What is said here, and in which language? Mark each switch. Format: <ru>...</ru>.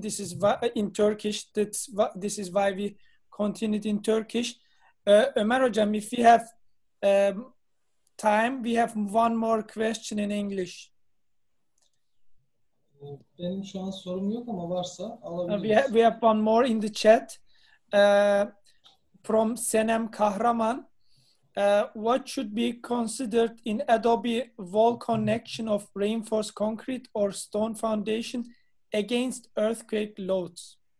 <en>This is in Turkish. This is why we continued in Turkish. Ömer Hocam, if we have time, we have one more question in English.</en> <tr>Benim şu an sorum yok ama varsa alabiliriz.</tr> <en>We have one more in the chat from Senem Kahraman. What should be considered in Adobe wall connection of reinforced concrete or stone foundation against earthquake loads?</en>